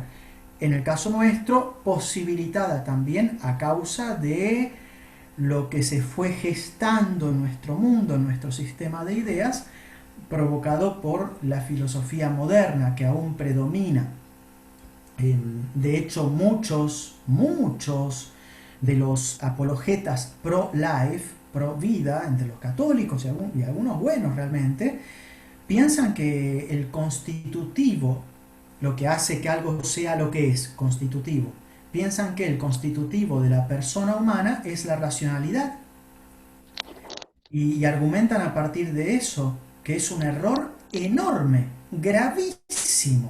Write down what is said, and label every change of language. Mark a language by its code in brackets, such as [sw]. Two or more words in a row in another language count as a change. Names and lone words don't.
[es] En el caso nuestro, posibilitada también a causa de lo que se fue gestando en nuestro mundo, en nuestro sistema de ideas, provocado por la filosofía moderna que aún predomina. De hecho, muchos de los apologetas pro-life, pro-vida, entre los católicos y algunos buenos realmente, piensan que el constitutivo, lo que hace que algo sea lo que es, constitutivo, piensan que el constitutivo de la persona humana es la racionalidad. Y argumentan a partir de eso, que es un error enorme, gravísimo.